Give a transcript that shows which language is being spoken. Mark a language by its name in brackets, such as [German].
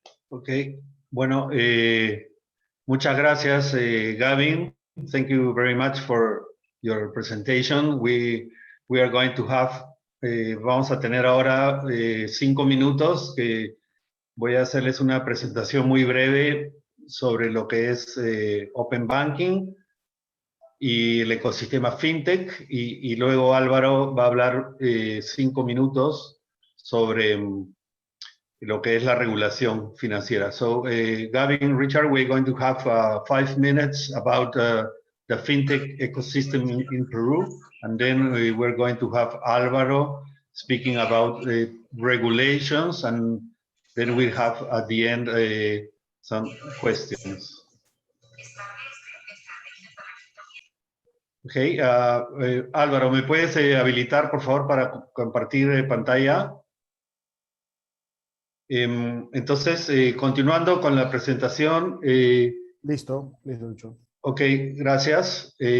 [Spanish] Okay, bueno, muchas gracias, Gavin. [English] Thank you very much for your presentation. We are going to have, [Spanish] vamos a tener ahora 5 minutos que voy a hacerles una presentación muy breve sobre lo que es Open Banking y el ecosistema FinTech, y luego Álvaro va a hablar 5 minutos sobre lo que es la regulación financiera. [English] So, Gavin, Richard, we're going to have 5 minutes about the FinTech ecosystem in Peru, and then we're going to have Álvaro speaking about regulations, and then we'll have at the end some questions. [Spanish] Okay, Álvaro, ¿me puedes habilitar, por favor, para compartir pantalla? Entonces, continuando con la presentación. Listo, Lucho. Ok, gracias.